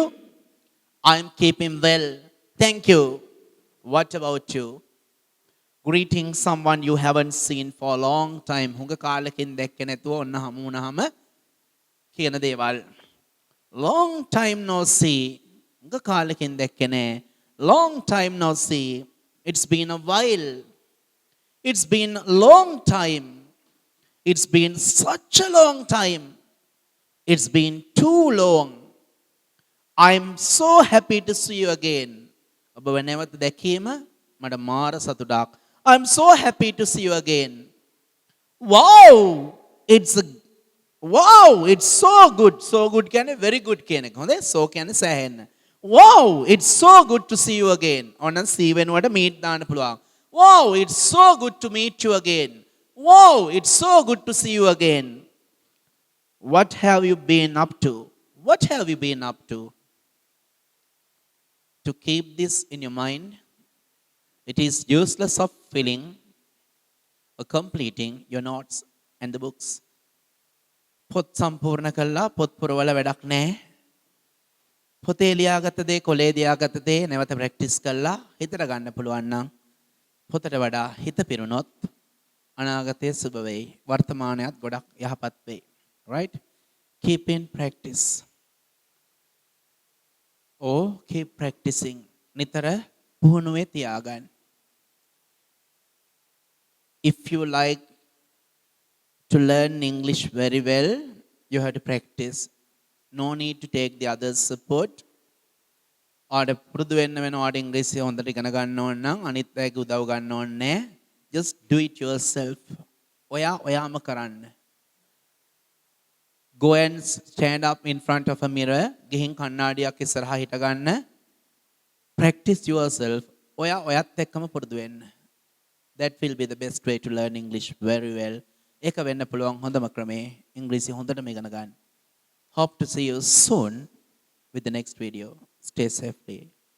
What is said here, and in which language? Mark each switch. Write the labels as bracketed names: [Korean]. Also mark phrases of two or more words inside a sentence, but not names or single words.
[English] I'm keeping well, thank you. What about you? Greeting someone you haven't seen for a long time. [Sinhala] හුඟ කාලෙකින් දැක්කේ නැතුව ඔන්න හමු වුණාම කියන දේවල්. [English] Long time no see. [Sinhala] හුඟ කාලෙකින් දැක්කේ නෑ. [English] Long time no see. It's been a while. It's been a long time. It's been such a long time. It's been too long. I'm so happy to see you again. [Sinhala] ඔබව නැවත දැකීම මට මාර සතුටක්. [English] I'm so happy to see you again. Wow, it's so good. So good [Sinhala] කියන්නේ [English] very good [Sinhala] කියන එක. හොඳේ? So කියන්නේ සෑහෙන්න. [English] Wow, it's so good to see you again. [Sinhala] ඔන්න see වෙනුවට meet දාන්න පුළුවන්. [English] Wow, it's so good to meet you again. Wow, it's so good to see you again. What have you been up to? What have you been up to? To keep this in your mind, it is useless of filling or completing your notes and the books. [Sinhala] පොත් සම්පූර්ණ කළා පොත් පුරවල වැඩක් නැහැ. පොතේ ලියාගත්ත දේ කොලේ ලියාගත්ත දේ නැවත ප්‍රැක්ටිස් කළා හිතට ගන්න පුළුවන් නම් පොතට වඩා හිත පිරුණොත් අනාගතයේ සුබ වෙයි. වර්තමානයත් ගොඩක් යහපත් වෙයි. [English] Right? Keep in practice. Or keep practicing. [Sinhala] නිතර පුහුණුවේ තියාගන්න. [English] If you like to learn English very well, you have to practice. No need to take the others' support. [Sinhala] ආඩ පුරුදු වෙන්න වෙන ආඩ ඉංග්‍රීසි හොඳට ඉගෙන ගන්න ඕන නම් අනිත් අයගේ උදව් ගන්න ඕනේ නැහැ. [English] Just do it yourself. [Sinhala] ඔයාම කරන්න. [English] Go and stand up in front of a mirror. [Sinhala] ගිහින් කණ්ණාඩියක් ඉස්සරහා හිටගන්න. [English] Practice yourself. [Sinhala] ඔයත් එක්කම පුරුදු වෙන්න. [English] That will be the best way to learn English very well. [Sinhala] ඒක වෙන්න පුළුවන් හොඳම ක්‍රමේ ඉංග්‍රීසි හොඳටම ඉගෙන ගන්න. [English] Hope to see you soon with the next video. Stay safely.